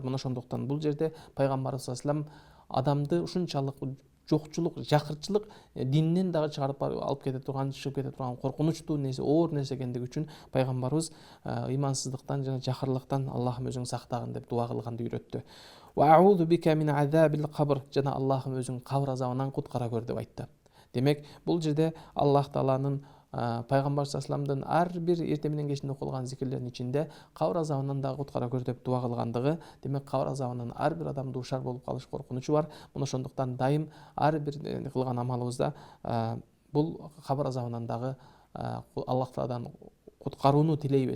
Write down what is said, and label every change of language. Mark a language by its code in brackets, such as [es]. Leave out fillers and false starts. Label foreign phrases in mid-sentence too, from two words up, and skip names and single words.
[ky] Мына ошондуктан бул жерде пайгамбарыбыз саллаллаху алейхи вассалам адамды ушунчалык жокчулук, жакырчылык диннен дагы чыгарып алып кете турган, чыгып кете турган коркунучтуу нерсе, оор нерсе экендиги үчүн пайгамбарыбыз ыймансыздыктан жана жакырлыктан Аллахым өзүң сактагын деп дуа кылганды үйрөттү. [ar] وأعوذ بك من عذاب القبر, [ky] жана Аллахым өзүң кабыр азабынан куткара көр деп айтты. Демек, бул жерде Аллах Тааланын пайгамбар саллаллаху ар бир эртең менен кечинде окулган зикирлердин ичинде кабыр азабынан дагы куткара көр деп дуа кылгандыгы, демек кабыр азабынан ар бир адам дуушар болуп калыш коркунучу бар. Мына ошондуктан дайым ар бир кылган амалыбызда бул кабыр азабынан дагы Аллах Тааладан куткарууну тилейбиз.